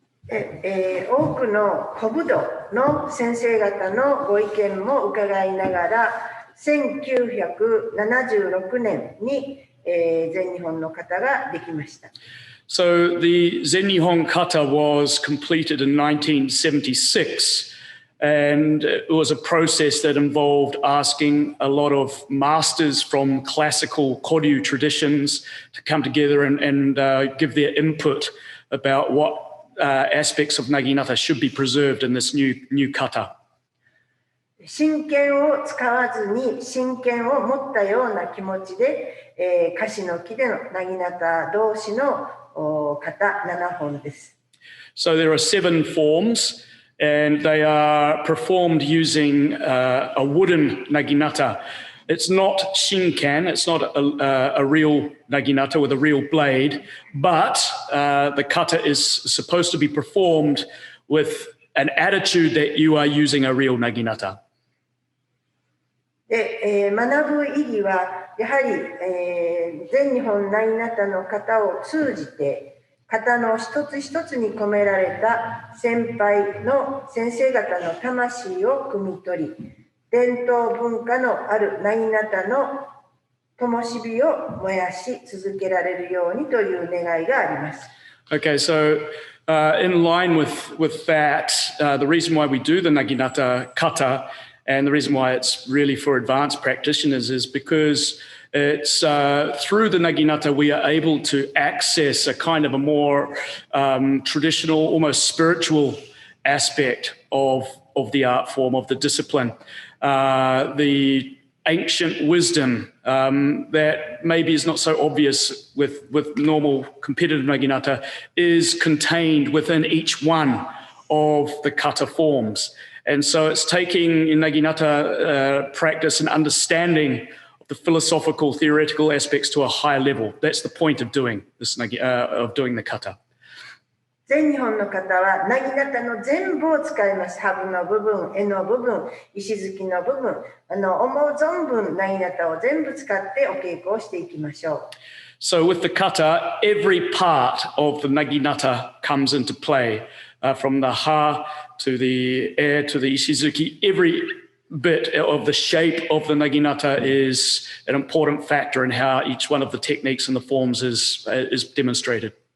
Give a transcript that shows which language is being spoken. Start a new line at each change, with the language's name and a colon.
Japanese: 多くの古武道の先生方のご意見も伺いながら、1976年に全日本の型ができました。
English: So the Zen Nihon Kata was completed in 1976, and it was a process that involved asking a lot of masters from classical koryu traditions to come together and give their input about what aspects of Naginata should be preserved in this new kata.
Japanese: 真剣を使わずに真剣を持ったような気持ちで、樫の木でのナギナタ同士の型7本です。
English: So there are 7 forms, and they are performed using a wooden naginata. It's not shinkan, it's not a real naginata with a real blade, but the kata is supposed to be performed with an attitude that you are using a real naginata.
Japanese: で、学ぶ意義はやはり、全日本ナギナタの型を通じて型の一つ一つに込められた先輩の先生方の魂を汲み取り、伝統文化のあるナギナタの灯火を燃やし続けられるようにという願いがあります。
English: Okay, so in line with that, the reason why we do the Naginata kata and the reason why it's really for advanced practitioners is because it's through the Naginata we are able to access a kind of a more traditional, almost spiritual aspect of the art form, of the discipline. The ancient wisdom that maybe is not so obvious with normal competitive Naginata is contained within each one of the kata forms. And so it's taking Naginata practice and understanding of the philosophical, theoretical aspects to a higher level. That's the point of doing this, of doing the kata.
Japanese: 全日本の方はナギナタの全部を使います。ハブの部分、柄の部分、石突きの部分、思う存分ナギナタを全部使ってお稽古をしていきましょう。
English: So with the kata, every part of the Naginata comes into play, from the ha to the air to the ishizuki. Every bit of the shape of the Naginata is an important factor in how each one of the techniques and the forms is demonstrated.